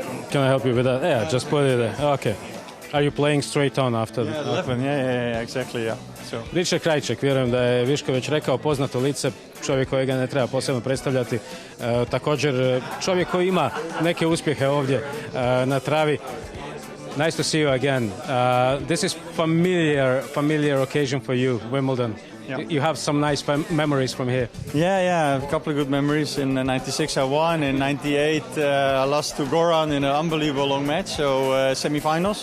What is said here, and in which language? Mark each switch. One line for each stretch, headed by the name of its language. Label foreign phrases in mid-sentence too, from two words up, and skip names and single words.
English: Can I help you with that? Yeah, just put it there. Okay. Are you playing straight on after? Yeah, 11. Yeah, exactly. Yeah. So.
Croatian: Ričard Krajček, vjerujem da je Viško već rekao, poznato lice, čovjek kojega ne treba posebno predstavljati. Također čovjek koji ima neke uspjehe ovdje na travi.
English: Nice to see you again. This is familiar occasion for you, Wimbledon. Yeah. You have some nice memories from here. Yeah, a couple of good memories. In '96 I won. In '98 I lost to Goran in an unbelievable long match, so semi-finals.